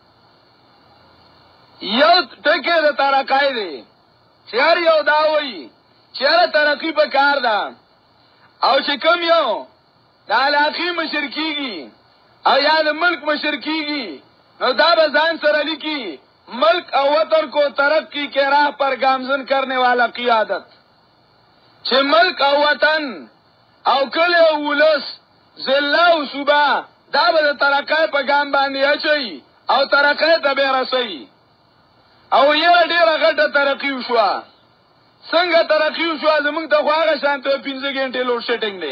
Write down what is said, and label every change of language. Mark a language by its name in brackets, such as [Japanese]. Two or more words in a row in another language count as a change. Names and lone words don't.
[Pashto] یو ټکی د ترقای دی چې هر یو دا وایي چې هر ترقی په کار ده او چې کم یو د علاقې مشر کیږي او یا د ملک مشر کیږي نو دا به ځان سره لیکي ملک او وطن [Urdu] کو ترقی کے راہ پر گامزن کرنے والا قیادت. [Pashto] چې ملک او وطن او کل او ولس ضلع او صوبه دا به د ترقی په ګام باندې اچي او ترقی ته به رسي. او یې ډیره غټه ترقی وشوه. څنګه ترقی وشوه زمونږ ته خو هغه شانته 15 غنټې [English] load shedding [Pashto] دی.